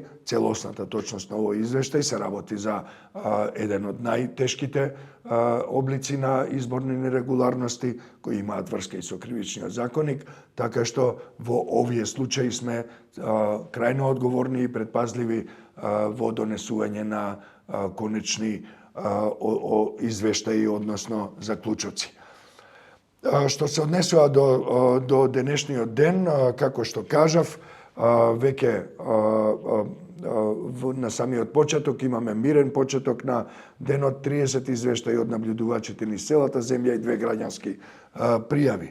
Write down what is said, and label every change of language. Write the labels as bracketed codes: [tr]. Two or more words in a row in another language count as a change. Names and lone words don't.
[mk] Целосната точност на овој извештај се работи за еден од најтешките облици на изборни нерегуларности кои имаат врска и со кривичниот законник, така што во овие случаи сме крајно одговорни и предпазливи во донесување на конечни о извештаи, односно заклучоци. Што се однесува do денешниот ден, како што кажав, веќе на самиот почеток имаме мирен почеток на денот, 30 извештаи од наблюдувачите низ целата земја и 2 граѓански пријави.